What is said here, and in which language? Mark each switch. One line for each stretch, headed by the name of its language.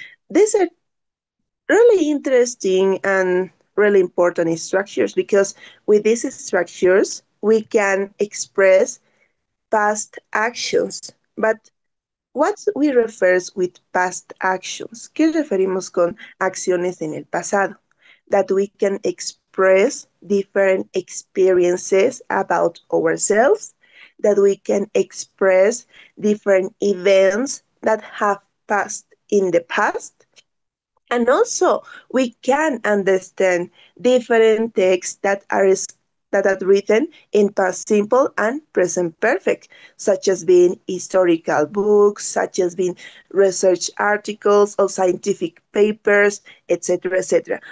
English: These are really interesting and really important structures because with these structures we can express past actions. But what we refers with past actions?
Spanish: ¿Qué referimos con acciones en el pasado?
English: That we can express different experiences about ourselves, that we can express different events that have passed in the past, and also we can understand different texts that are written in past simple and present perfect, such as being historical books, such as being research articles or scientific papers, etc., etc.